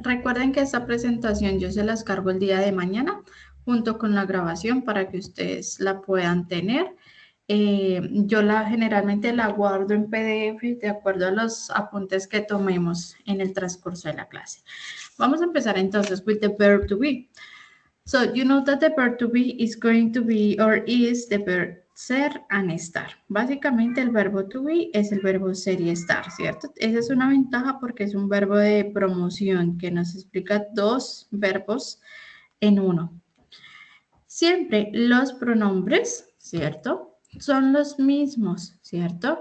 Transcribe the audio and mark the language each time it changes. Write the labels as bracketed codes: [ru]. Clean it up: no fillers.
[es] Recuerden que esta presentación yo se las cargo el día de mañana junto con la grabación para que ustedes la puedan tener. Yo generalmente la guardo en PDF de acuerdo a los apuntes que tomemos en el transcurso de la clase. Vamos a empezar entonces [en] with the verb to be. So you know that the verb to be is going to be or is the verb ser and estar. [es] Básicamente el verbo to be es el verbo ser y estar, ¿cierto? Esa es una ventaja porque es un verbo de promoción que nos explica dos verbos en uno. Siempre los pronombres, ¿cierto? Son los mismos, ¿cierto?